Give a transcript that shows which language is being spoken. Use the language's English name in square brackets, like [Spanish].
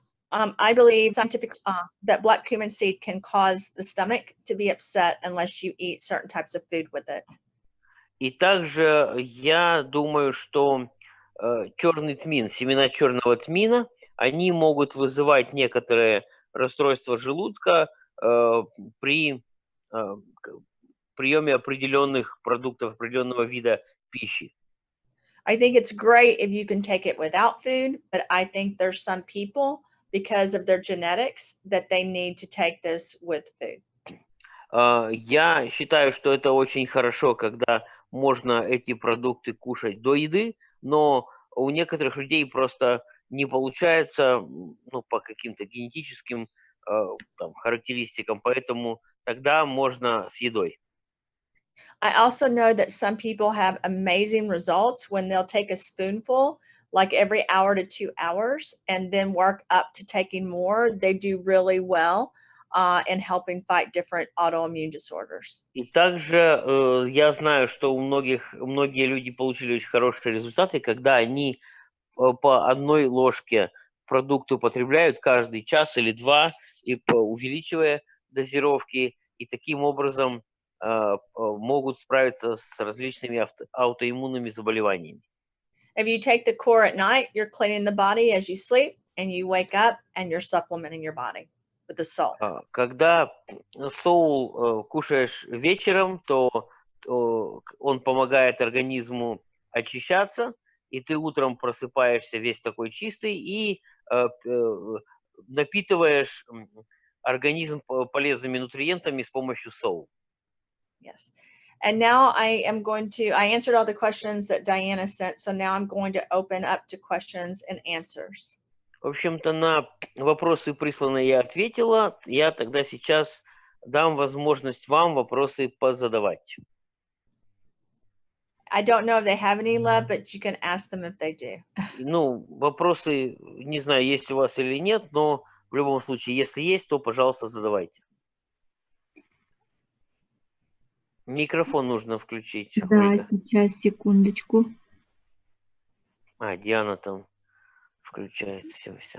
[English] I believe scientifically that black cumin seed can cause the stomach to be upset unless you eat certain types of food with it. [Russian] И также я думаю, что черный тмин, семена черного тмина, они могут вызывать некоторые расстройства желудка при приеме определенных продуктов, определенного вида пищи. [English] I think it's great if you can take it without food, but I think there's some people, because of their genetics, that they need to take this with food. [Russian] Я считаю, что это очень хорошо, когда можно эти продукты кушать до еды, но у некоторых людей просто не получается, ну, по каким-то генетическим там, характеристикам, поэтому тогда можно с едой. [English] I also know that some people have amazing results when they'll take a spoonful, like every hour to 2 hours, and then work up to taking more. They do really well in helping fight different autoimmune disorders. [Russian] И также я знаю, что многие люди получили очень хорошие результаты, когда они по одной ложке продукта употребляют каждый час или два, и увеличивая дозировки, и таким образом могут справиться с различными аутоиммунными заболеваниями. [English] If you take the core at night, you're cleaning the body as you sleep, and you wake up and you're supplementing your body with the soul. [Russian] Когда соул кушаешь вечером, то он помогает организму очищаться, и ты утром просыпаешься весь такой чистый и напитываешь организм полезными нутриентами с помощью соул. [English] Yes. And now I answered all the questions that Diana sent, so now I'm going to open up to questions and answers. [Russian] В общем-то, на вопросы присланные я ответила. Я тогда сейчас дам возможность вам вопросы позадавать. [English] I don't know if they have any left, but you can ask them if they do. [Russian] Ну, вопросы, не знаю, есть у вас или нет, но в любом случае, если есть, то, пожалуйста, задавайте. Микрофон нужно включить, Да, Ольга. сейчас, секундочку. Диана там включает все.